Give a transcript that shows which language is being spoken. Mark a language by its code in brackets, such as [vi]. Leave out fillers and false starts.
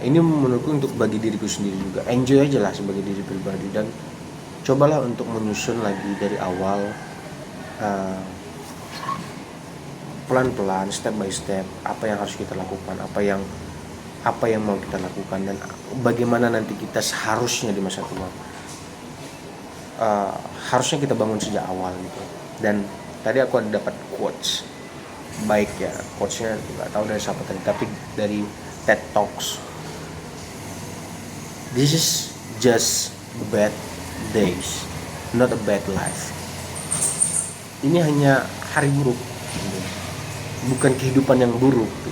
[id] Ini menurutku untuk bagi diriku sendiri juga, enjoy aja lah sebagai diri pribadi, dan cobalah untuk menyusun lagi dari awal, pelan-pelan, [en] step by step, [id] apa yang harus kita lakukan, apa yang mau kita lakukan, dan bagaimana nanti kita seharusnya di masa tua. Harusnya kita bangun sejak awal gitu. Dan tadi aku ada dapat quotes baik ya, quotesnya nggak tahu dari siapa tadi, tapi dari TED Talks. [en] This is just bad days, not a bad life. [id] Ini hanya hari buruk, bukan kehidupan yang buruk.